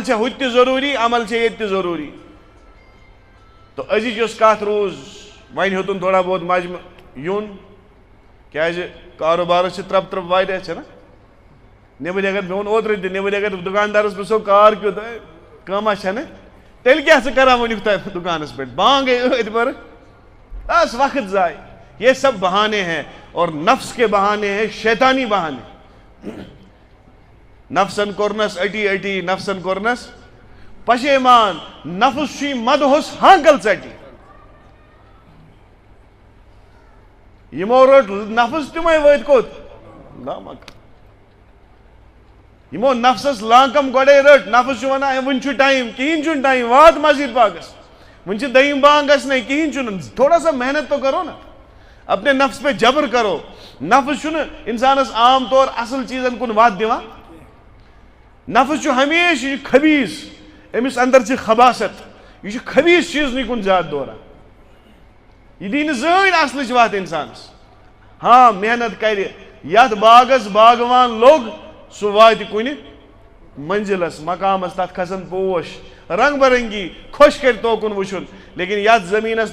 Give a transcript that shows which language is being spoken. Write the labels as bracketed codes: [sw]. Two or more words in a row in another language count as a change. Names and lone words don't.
[ks] چھےٚ ہُتہِ تہِ ضروٗری عمل چھےٚ ییٚتہِ تہِ ضروٗری تہٕ أزِچ یۄس کَتھ روٗز وۄنۍ ہیوٚتُن تھوڑا بہت مجمہٕ یُن کیٛازِ کاروبارَس چھِ ترٛپ واریاہ چھَنا نٮ۪بٕرۍ اگر مےٚ ووٚن اوترٕ تہِ نٮ۪بٕرۍ اگر دُکاندارَس پرٛژھو کار کیُتھ کٲمہ چھَنہٕ تیٚلہِ کیٛاہ ژٕ کَران وٕنیُک تام دُکانَس پٮ۪ٹھ بانٛگے ٲدۍ بَرٕ بس وقت ضائع [ur] یہ سب بہانے ہیں اور نفس کے بہانے ہیں شیطانی بہانے [ks] نفسن کورنس اٹی نفسن کورنس پشیمان نفس چھُے مدہس ہانکل ژٹی یمو رٔٹ نفس تِمے وٲتۍ کوٚت لامک یمو نفسس لانکم گۄڈے رٔٹ نفس چھُ ونان وُنہِ چھُ ٹایم کِہیٖنۍ چھُنہٕ ٹایم وات مسجد پاکس وُنہِ چھِ دٔیِم بانگ گژھنَے کِہیٖنۍ چھُنہٕ [ur] تھوڑا سا محنت تو کرو نا اپنے نفس پہ جبر کرو [ks] نفس چھُنہٕ انسانس عام طور اصل چیٖزن کُن وتھ دِوان نفس چھُ ہمیشہِ یہِ چھُ خبیٖث أمِس اندر چھِ خباست یہِ چھُ خبیٖث چیٖزنٕے کُن زیادٕ دوران یہِ دی نہٕ زٕہٕنۍ اصلٕچ وتھ انسانس ہاں محنت کرِ یتھ باغس باغوان لوٚگ سُہ واتہِ کُنہِ منزلس مقامس تتھ کھسن پوش رنگ برنگی خۄش کرِ توکُن وٕچھُن لیکن یتھ زٔمیٖنس